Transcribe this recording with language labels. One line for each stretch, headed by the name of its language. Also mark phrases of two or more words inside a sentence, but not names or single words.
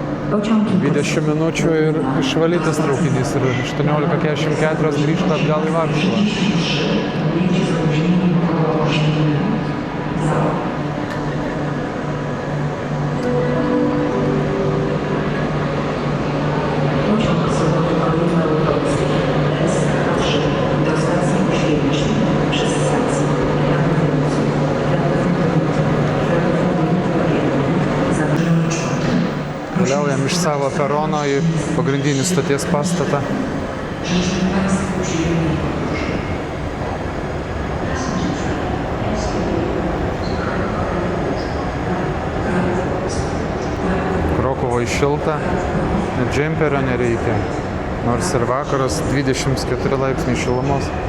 Polish: Pociąg
Lithuanian: 20 minučių ir išvalytas traukinys ir 18:44 grįžta atgal į Varšuvą.
Polish: Pociąg Soboty Kolejowej Małopolskiej S3 do stacji Oświęcim przez stację
Lithuanian: Keliaujam iš savo perono į pagrindinį stoties pastatą. Krokuvoje šilta, net džemperio nereikia, nors ir vakaras 24 laipsniai šilumos.